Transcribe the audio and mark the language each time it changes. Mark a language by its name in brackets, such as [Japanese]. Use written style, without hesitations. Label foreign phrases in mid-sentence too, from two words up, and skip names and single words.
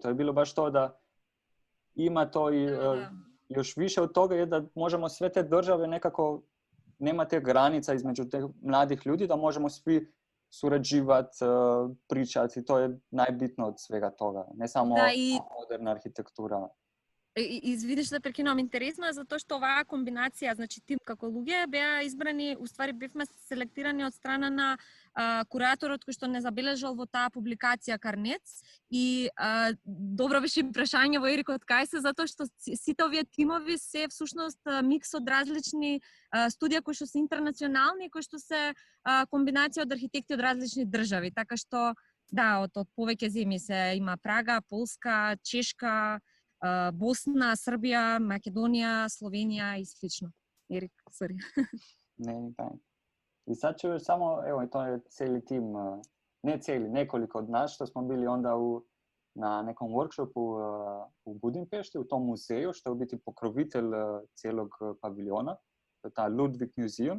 [Croatian] To je bilo baš to da ima to i još više od toga je da možemo sve te države nekako, nema te granica između teh mladih ljudi, da možemo svi surađivati, pričati. To je najbitno od svega toga. Ne samo moderna arhitektura. [Macedonian] Извидиш да прекинувам, интересно е затоа што оваа комбинација, значи тим како луѓе беа избрани, уствари бевме селектирани од страна на кураторот кој што не забележал во таа публикација Карнец и добро беше прашање во Ерик од кај се, затоа што сите овие тимови се всушност микс од различни студија кои што се интернационални и кои што се комбинација од архитекти од различни држави, така што да, од повеќе земји се има Прага, Полска, Чешка, Босна, Србија, Македонија, Словенија и слично. [Croatian] Erik, sorry. Ne, taj. I sad ću još samo, evo, to je cijeli tim, ne cijeli, nekoliko od nas što smo bili onda na nekom workshopu u Budimpešti, u tom muzeju, što je u biti pokrovitelj cijelog paviljona, to je ta Ludwig Museum.